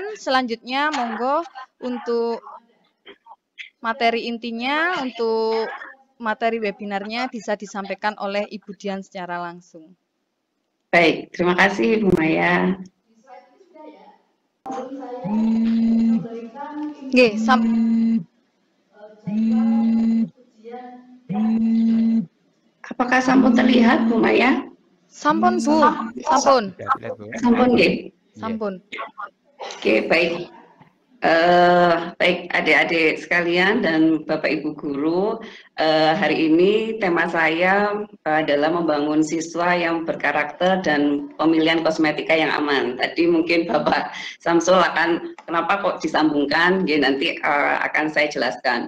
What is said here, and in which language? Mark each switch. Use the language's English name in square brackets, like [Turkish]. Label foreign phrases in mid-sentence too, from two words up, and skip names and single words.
[Indonesian] Selanjutnya monggo untuk materi intinya, untuk materi webinarnya bisa disampaikan oleh Ibu Dian secara langsung. Baik, terima kasih Bu Maya. Apakah sampun terlihat Bu Maya? [Javanese] Sampun Bu, sampun. Sampun nggih. Sampun. [Indonesian] Oke, baik. Baik adik-adik sekalian dan Bapak Ibu guru, hari ini tema saya adalah membangun siswa yang berkarakter dan pemilihan kosmetika yang aman. Tadi mungkin Bapak Samsul akan kenapa kok disambungkan, ya, nanti akan saya jelaskan.